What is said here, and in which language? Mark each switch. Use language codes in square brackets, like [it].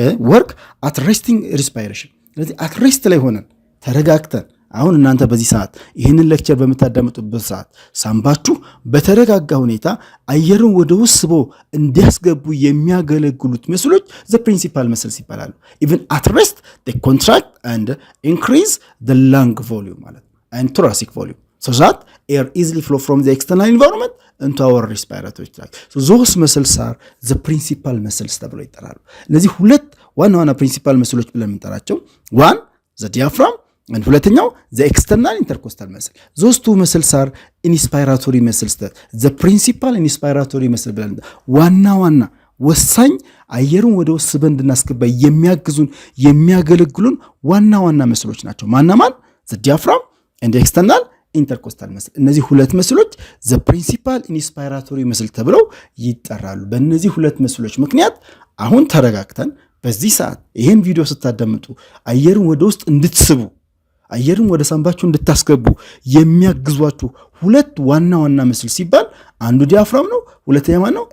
[am] ወርክ አት ሬስቲንግ ሪስፓይሬሽን ስለዚህ አት ሬስት ላይ ሆነን ተረጋግተን አሁን እናንተ በዚህ ሰዓት ይህንን ሌክቸር በምታዳምጡበት ሰዓት ሳምባችሁ በተረጋጋ ሁኔታ አየርን ወደ ውስጥ ስቦ እንዲያስገቡ የሚያገለግሉት መስሎች ዘ ፕሪንሲፓል መስልስ ይባላሉ። ኢቭን አት ሬስት [en] they contract and increase the lung volume [am] ማለት [en] and thoracic volume so that air easily flow from the external environment into our respiratory tract. So those muscles are the principal muscles [am] ተብለው ይጠራሉ። እነዚህ ሁለት ዋና ዋና ፕሪንሲፓል መስሎች ብለን የምንጠራቸው [en] one the diaphragm and ሁለተኛው the external intercostal muscle. Those two muscles are inspiratory muscles. The principal inspiratory muscle [am] ብለን ዋና ወሳኝ አየርን ወደ ውስጥ ስበን እንድናስገባ የሚያገለግሉን ዋና መስሎች ናቸው። ማን [en] the diaphragm and the external intercostal muscle. [am] እነዚህ ሁለት መስሎች [en] the principal inspiratory muscle [am] ተብለው ይጠራሉ። በእነዚህ ሁለት መስሎች ምክንያት አሁን ተረጋግተን በዚህ ሰዓት ይሄን ቪዲዮ ስታዳምጡ አየርን ወደ ውስጥ እንድትስቡ አየርን ወደ ሳምባችሁ እንድታስገቡ የሚያግዟችሁ ሁለት ዋና መስል ሲባል አንዱ ዲያፍራም ነው፣ ሁለተኛው ማን ነው?